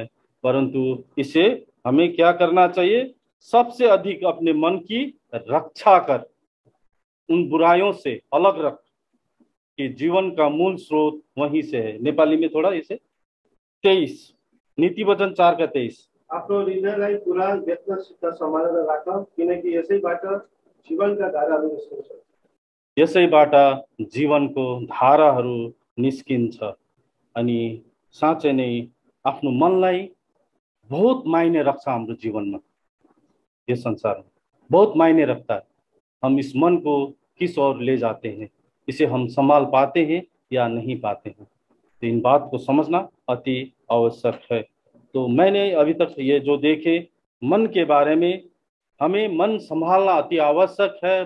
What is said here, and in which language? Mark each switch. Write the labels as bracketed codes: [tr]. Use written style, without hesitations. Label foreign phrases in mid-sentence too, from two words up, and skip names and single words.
[hi] परंतु इसे हमें क्या करना चाहिए? सबसे अधिक अपने मन की रक्षा कर, उन बुराइयों से अलग रख, कि जीवन का मूल स्रोत वहीं से है। नेपाली में थोड़ा इसे 23 नीति वचन 4:23 [ne] आफ्नो हृदयलाई पुरा व्यक्तसित सम्हालेर राख, किनकि यसैबाट जीवनका धाराहरू निस्किन्छ। यसैबाट जीवनको धाराहरू निस्किन्छ। अनि साँच्चै नै आफ्नो मनलाई [hi] बहुत मायने रखता [ne] हाम्रो जीवनमा, [hi] ये संसार में बहुत मायने रखता है। हम इस मन को किस ओर ले जाते हैं, इसे हम संभाल पाते हैं या नहीं पाते हैं, तो इन बात को समझना अति आवश्यक है। तो मैंने अभी तक ये जो देखे मन के बारे में, हमें मन संभालना अति आवश्यक है।